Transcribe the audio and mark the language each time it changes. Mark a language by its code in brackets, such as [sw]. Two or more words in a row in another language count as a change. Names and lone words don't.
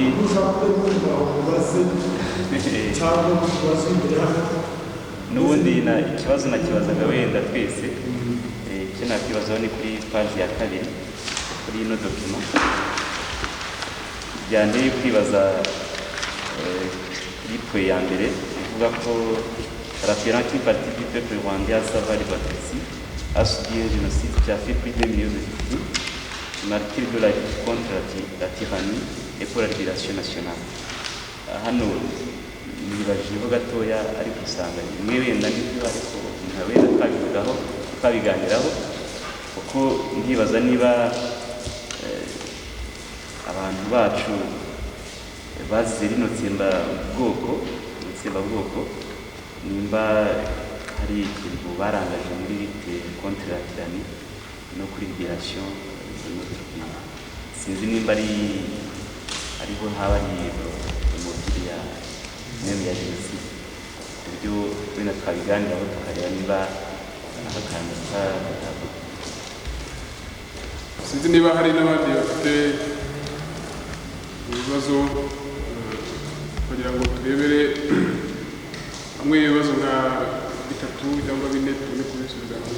[rw] ushaka kuba ubaze cyangwa ubaze imbere hano n'ubundi ikibazo nakibazaga wenda twese icyo nakwibazaho ni kuri paji ya 2 kuri ino dokima byanteye kwibaza kuri point ya mbere ivuga ko [fr] rappelant qu'une partie du peuple rwandais à savoir les Batutsi a subi un génocide qui a fait plus de 2 millions de victimes, martyrs de la lutte contre la tyrannie et pour la libération nationale. [rw] Hano nibajijeho gatoya ariko usanga rimwe wenda n'ibyo ariko wenda twabivugaho twabiganiraho, kuko ndibaza niba abantu bacu bazize rino tsembabwoko nimba hari ikintu barangaje muri [fr] lutte contre la tyrannie [rw] no kuri [fr] libération de notre pays. [rw] Sinzi nimba ariho haba ari umubiri ya meme ya jenoside, ibyo wenda twabiganiraho tukareba niba akantu sinzi niba hari n'abandi bafite ibibazo kugira ngo turebere hamwe ibibazo nka 3 cyangwa 4 tubone kubisubiza hamwe.